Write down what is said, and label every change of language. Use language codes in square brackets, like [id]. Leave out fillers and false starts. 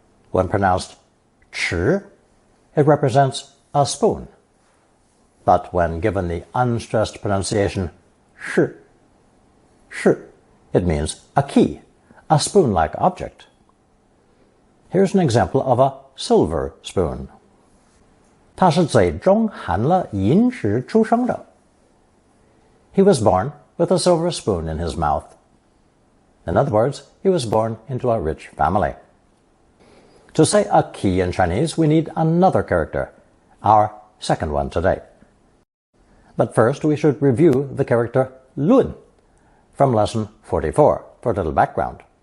[en] When pronounced chi, it represents a spoon, but when given the unstressed pronunciation shi, shi, it means a key, a spoon-like object. Here's an example of a silver spoon. [zh] 他是嘴中含了银石出生的. [en] He was born with a silver spoon in his mouth. In other words, he was born into a rich family. To say a key in Chinese, we need another character, our second one today. But first, we should review the character lun from lesson 44 for a little background.